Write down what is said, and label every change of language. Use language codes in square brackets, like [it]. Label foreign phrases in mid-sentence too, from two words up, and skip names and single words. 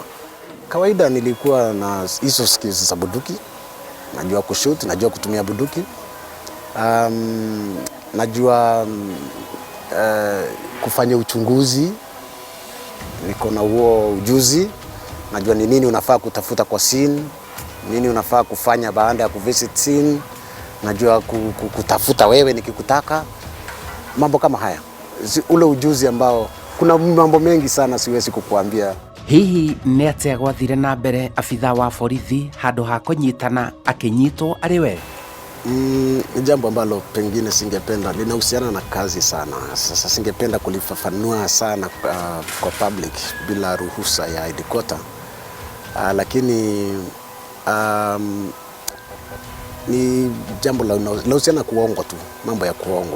[sw] Kawaida nilikuwa na hizo skills za bunduki, najua kushoot, najua kutumia bunduki, najua kufanya uchunguzi, niko na huo ujuzi, najua ni nini unafaa kutafuta kwa scene, nini unafaa kufanya baada ya kuvisit scene, najua kutafuta wewe nikikutaka, mambo kama haya. Ule ujuzi ambao kuna mambo mengi sana siwezi kukuambia. [ki] Hihi nĩ atĩa gwathire na mbere abitha wa borithi handũ ha kũnyitana akĩnyitwo arĩ we? [sw] Ni jambo ambalo pengine singependa, linahusiana na kazi sana. Sasa singependa kulifafanua sana kwa public bila ruhusa ya headquarter. Lakini ni jambo linahusiana kuongwa tu, mambo ya kuongwa.